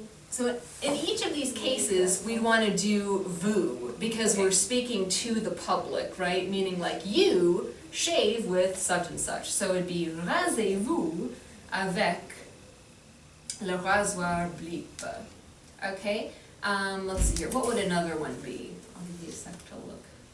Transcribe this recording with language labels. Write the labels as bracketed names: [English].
[English] So in each of these cases, we want to do vous, because we're speaking to the public, right? Meaning like you shave with such and such. So it'd be [French] rasez-vous avec le rasoir Blip. [English] Okay? Let's see here. What would another one be? I'll give you a sec to look.